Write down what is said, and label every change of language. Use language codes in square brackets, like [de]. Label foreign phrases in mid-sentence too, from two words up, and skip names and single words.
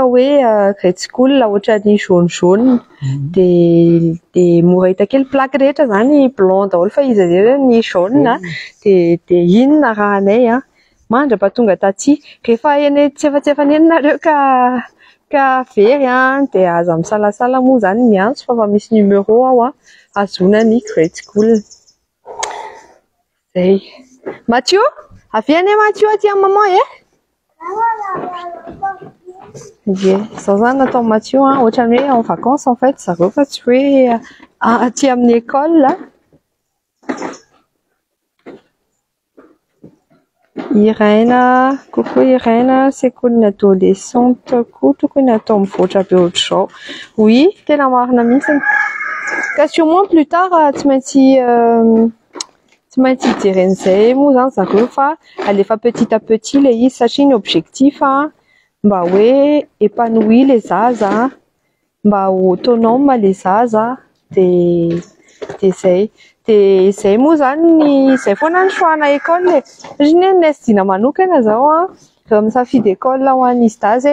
[mg] hoe [en] grade school [mg] ohatra ny jaune jaune dia mora hita kely plaque rehetra zany blanc daholo fa izy ny jaune dia inona raha anay mandrapatonga taty rehefa eny tsefatsefanenynareo ka very dia aza misalasala moa zany miantso fa misy numéro ao azona ny [en] grade school [mg] zay. Mathieu avy any Mathieu aty amin'ny maman zao zany natao Mathieu ohatrany hoe [fr] en vacances en fait [mg] zareo fa tsy hoe aty amin'ny école Irène, coucou Irène, sekoly adolescente koa tokony atao mivoatra be ohatr'izao. [fr] Oui, tena marina mihitsy. [mg] Ka [fr] sûrement plus tard [mg] tsy maintsy hijery an'izay moa zany zareo fa alefa [fr] petit à petit [mg] le izy satria ny objectif mba hoe [fr] épanouir les [mg] zaza, mba ho autonome les zaza dia zay. Dia zay moa zany zay foana ny choix-na école satria nesy dina manokana zao raha misafidy école ho an'izy dazy